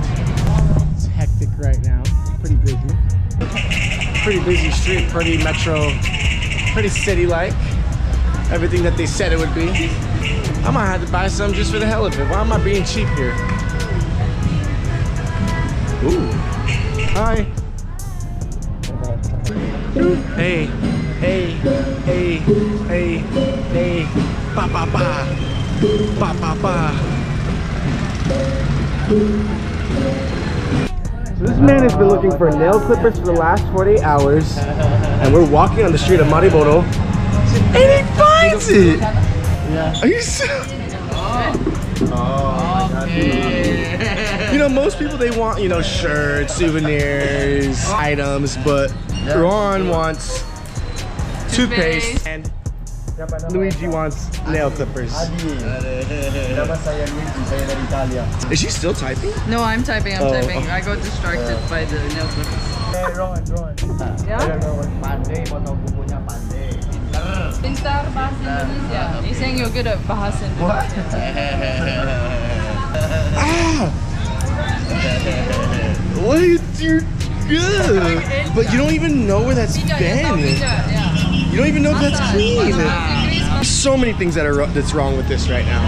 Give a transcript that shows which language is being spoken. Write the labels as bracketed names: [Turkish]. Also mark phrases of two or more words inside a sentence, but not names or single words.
[English] It's hectic right now. Pretty busy. Pretty busy street, pretty metro, pretty city-like. Everything that they said it would be. I might have to buy some just for the hell of it. Why am I being cheap here? Ooh. Hi. Hey. Hey. Hey. Hey. Hey. Ba ba ba. Ba ba ba. So this man has been looking for nail clippers for the last 48 hours, and we're walking on the street of Mariboro, and he finds it! Yeah. Are you serious? Oh, okay. You know, most people, they want, you know, shirts, souvenirs, items, but Ron wants toothpaste, and Luigi wants nail clippers. Is she still typing? No, I'm typing, I'm typing. I got distracted by the nail clippers. Hey, Ron. Yeah? I don't know what [Indonesian] pandai, potong kukunya pandai. Pintar bahasa Indonesia. [English] He's saying you're good at bahasa Indonesia. What? You're good. But you don't even know where that's been. You don't even know if that's clean. There's so many things that's wrong with this right now.